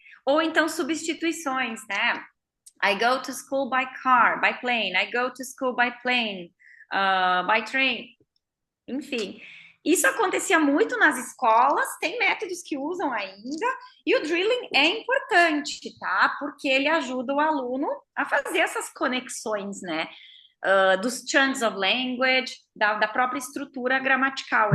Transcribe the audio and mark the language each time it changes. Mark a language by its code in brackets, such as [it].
[pt] Ou então substituições, né? [en] I go to school by car, by plane. I go to school by plane, by train. [pt] Enfim, isso acontecia muito nas escolas, tem métodos que usam ainda, e o drilling é importante, tá? Porque ele ajuda o aluno a fazer essas conexões, né? Dos chunks of language, da própria estrutura gramatical.